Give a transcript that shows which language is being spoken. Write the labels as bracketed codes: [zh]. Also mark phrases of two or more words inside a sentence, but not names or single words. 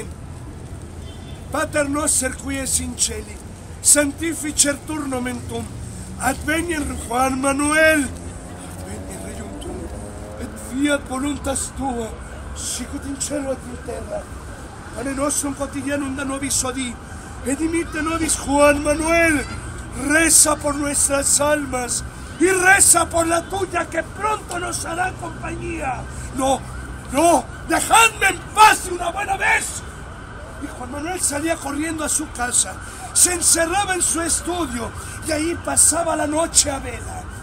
[la] Pater noster qui es in celi, sanctificetur nomen tuum, adveniat Juan Manuel, adveniat regnum tuum, et fiat voluntas tua, sicut in cielo et in terra. Pane nostrum quotidianum da nobis hodie, et dimitte nobis. [es] Juan Manuel, reza por nuestras almas y reza por la tuya, que pronto nos hará compañía. No, dejadme en paz de una buena vez. Y Juan Manuel salía corriendo a su casa, se encerraba en su estudio y ahí pasaba la noche a vela.